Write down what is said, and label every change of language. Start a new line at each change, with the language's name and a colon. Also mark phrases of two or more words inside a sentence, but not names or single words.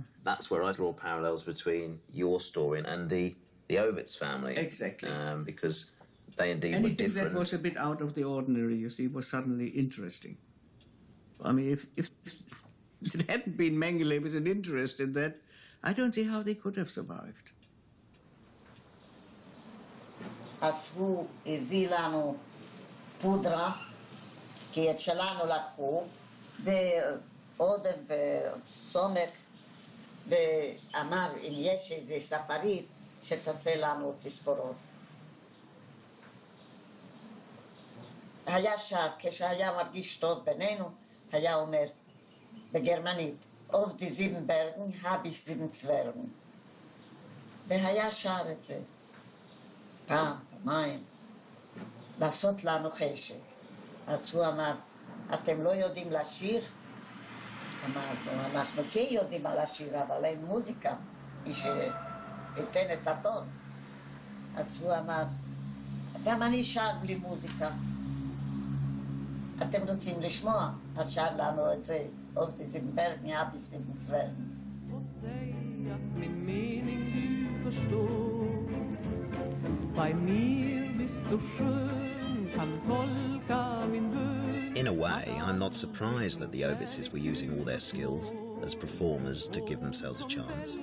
English: That's where I draw parallels between your story and the Auschwitz family. Exactly. Because they indeed were Anything different. that was a bit out of the ordinary, you see, was suddenly interesting. I mean, if it hadn't been Mengele with an interest in that, I don't see how they could have survived.
Hebrew: אספו, הביא לנו פודרה, כי את שלנו לקחו, ואודם וסומק, ואמר אם יש איזה ספרית שתעשה לנו תספורות. היה שר, כשהיה מרגיש טוב בינינו, היה אומר בגרמנית,
German: auf die sieben Bergen habe ich 7 Zwergen.
Hebrew: והיה שר את זה. פעם, פעמיים, לעשות לנו חשק. אז הוא אמר, אתם לא יודעים לשיר? אמרנו, אנחנו כן יודעים לשיר, אבל אין מוזיקה, מי שייתן את הטון. אז הוא אמר, גם אני שר בלי מוזיקה. אתם רוצים לשמוע? אז שר לנו את זה,
German: auf die sieben Bergen habe ich 7 Zwergen.
English: In a way, I'm not surprised that the Auschwitzes were using all their skills as performers to give themselves a chance.